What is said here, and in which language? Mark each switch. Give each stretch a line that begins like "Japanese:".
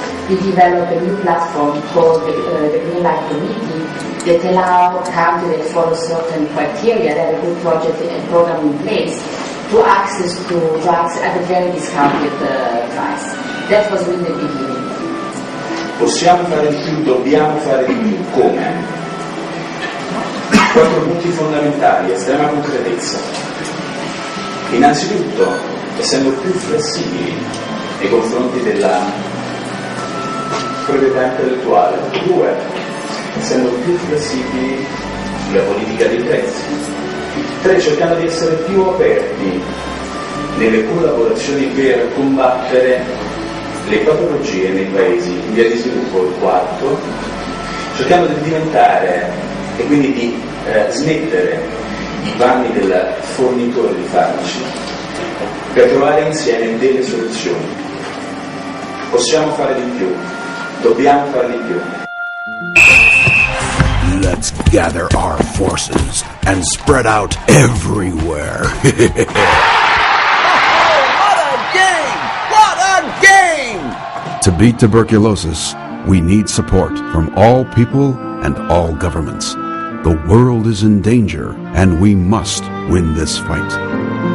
English: We developed a new platform called the Green Light Committee that allow countries that follow certain criteria, that have a good project and program in place, to access to drugs at a very discounted price. That was really the beginning.
Italian: Possiamo fare di più, dobbiamo fare di più. Come? 4 punti fondamentali, estrema concretezza. Innanzitutto, essendo più flessibili nei confronti della proprietà intellettuale. 2, essendo più flessibili sulla politica dei prezzi. 3, cercando di essere più aperti nelle collaborazioni per combattere le patologie nei paesi in via di sviluppo. Il 4, cercando di diventare e quindi di smettere i panni del fornitore di farmaci per trovare insieme delle soluzioni. Possiamo fare di più, dobbiamo fare di più.
English: Let's gather our forces and spread out everywhere. What a game! To beat tuberculosis, we need support from all people and all governments. The world is in danger, and we must win this fight.